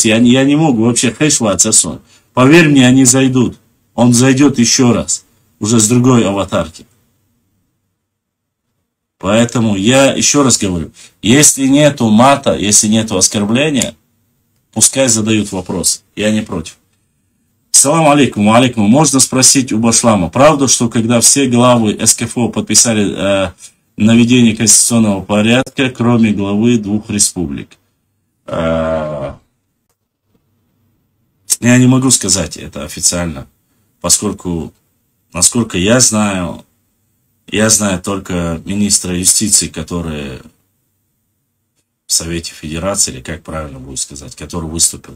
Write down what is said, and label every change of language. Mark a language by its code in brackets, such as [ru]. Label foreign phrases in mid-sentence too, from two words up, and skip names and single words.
[ru] Я не могу вообще хэшвацер. Поверь мне, они зайдут. Он зайдет еще раз. Уже с другой аватарки. Поэтому я еще раз говорю. Если нету мата, если нету оскорбления, пускай задают вопрос. Я не против. [ar] سلام عليكم، عليكم. [ru] Можно спросить у Башлама. Правда, что когда все главы СКФО подписали наведение конституционного порядка, кроме главы 2 республик? Я не могу сказать это официально. Поскольку, насколько я знаю только министра юстиции, который в Совете Федерации, или как правильно будет сказать, который выступил.